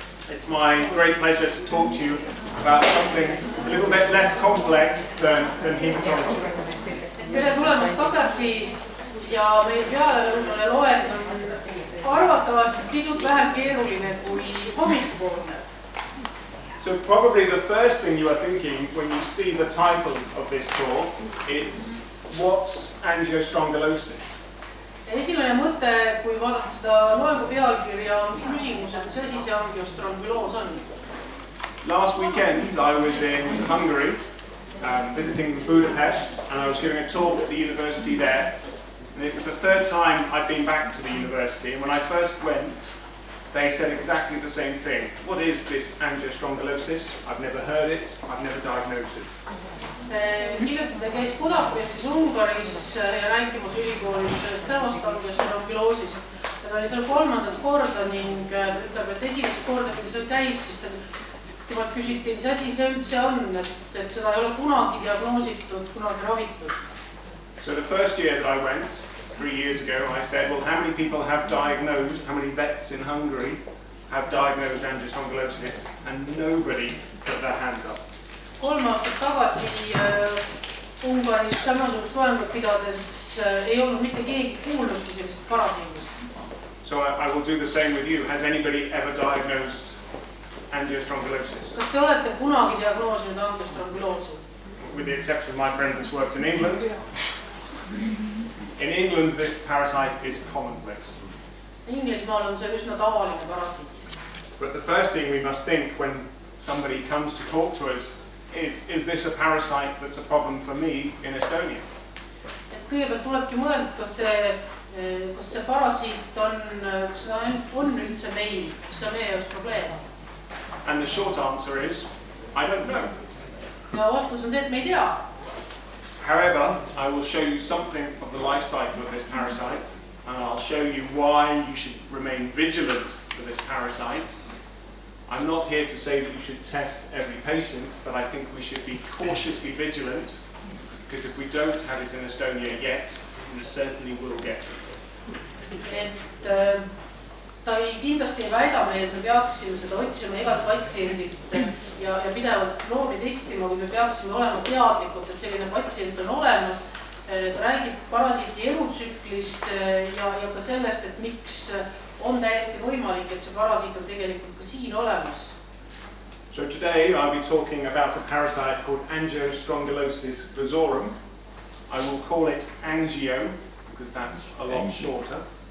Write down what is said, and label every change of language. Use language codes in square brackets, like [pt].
[en] It's my great pleasure to talk to you about something a little bit less complex than hematology. [et] Tere tulemast tagasi ja meie pealelõunane loeng on arvatavasti pisut vähem keeruline kui hommikupoolne. [en] So probably the first thing you are thinking when you see the title of this talk is what's angiostrongylosis? [et] Esimene mõte, kui vaadata seda loengu pealkirja, on küsimus, et mis asi see angiostrongyulus on? [en] Last weekend I was in Hungary visiting Budapest, and I was giving a talk at the university there, and it was the third time I'd been back to the university, and when I first went they said exactly the same thing. What is this angiostrongylosis? I've never heard it, I've never diagnosed it. [et] Hiljuti ta käis Budapestis Ungaris ja rääkimas ülikoolis samast angiostrongyulosist. Ta oli seal kolmandat korda ning ütleb, et esimest korda, kui ta seal käis, siis temalt küsiti, mis asi see üldse on, et seda ei ole kunagi diagnoositud, kunagi ravitud. [en] So the first year that I went, 3 years ago, I said, well, how many people have diagnosed, how many vets in Hungary have diagnosed angiostrongylosis, and nobody put their hands up. [et] 3 aastat tagasi Ungaris samasugust loengut pidades ei olnud mitte keegi kuulnudki sellisest parasiidist. [en] So I will do the same with you. Has anybody ever diagnosed angiostrongylosis? [et] Kas te olete kunagi diagnoosinud angiostrongyuloosi? [en] With the exception of my friend that's worked in England. In England, this parasite is commonplace. [et] Inglismaal on see üsna tavaline parasiit. [en] But the first thing we must think when somebody comes to talk to us is this a parasite that's a problem for me in Estonia? [et] Et kõigepealt tulebki mõelda, kas see parasiit on üldse meil, kas see meie jaoks probleem? [en] And the short answer is, I don't know. [et] Ja vastus on see, et me ei tea. [en] However, I will show you something of the life cycle of this parasite, and I'll show you why you should remain vigilant for this parasite. I'm not here to say that you should test every patient, but I think we should be cautiously vigilant, because if we don't have it in Estonia yet, we certainly will get it. [et] Ta kindlasti ei väida meil, et me peaksime seda otsima igat patsiendit ja pidevalt loomi testima, kui me peaksime olema teadlikud, et selline patsient on olemas. Ta räägib parasiiti elutsüklist ja ka sellest, et miks on täiesti võimalik, et see parasiit on tegelikult ka siin olemas. [en] So today I'll be talking about a parasite called Angiostrongylosis vasorum. I will call it Angio, because that's a lot shorter.